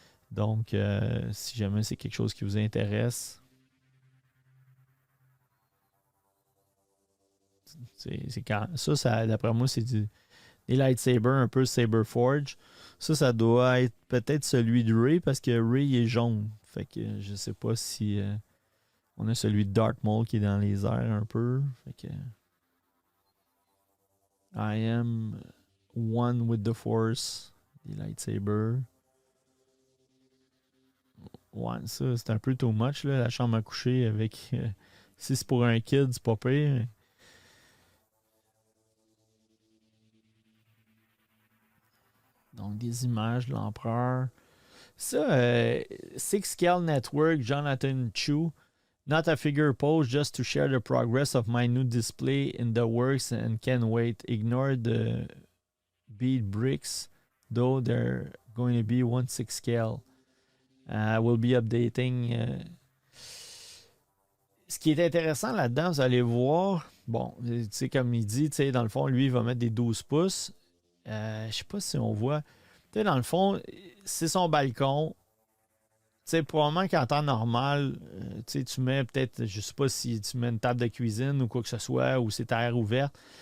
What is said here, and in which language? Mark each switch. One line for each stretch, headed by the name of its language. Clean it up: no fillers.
French: Donc, si jamais c'est quelque chose qui vous intéresse, ça d'après moi, c'est des lightsabers un peu Saber Forge. Ça doit être peut-être celui de Rey parce que Rey est jaune. Fait que je sais pas si on a celui de Darth Maul qui est dans les airs un peu. Fait que I am one with the Force. Des lightsabers. Ouais, ça, c'est un peu too much, là, la chambre à coucher avec. Si c'est pour un kid, c'est pas pire. Donc, des images de l'empereur. Ça, Six Scale Network, Jonathan Chu.
English: Not a figure pose, just to share the progress of my new display in the works and can't wait. Ignore the bead bricks, though they're going to be 1/6 scale. We'll be updating.
French: Ce qui est intéressant là-dedans, vous allez voir, bon, tu sais, comme il dit, tu sais, dans le fond, lui, il va mettre des 12 pouces. Je sais pas si on voit. Tu sais, dans le fond, c'est son balcon. Tu sais, probablement qu'en temps normal, tu sais, tu mets peut-être, je sais pas si tu mets une table de cuisine ou quoi que ce soit, ou c'est à air ouverte.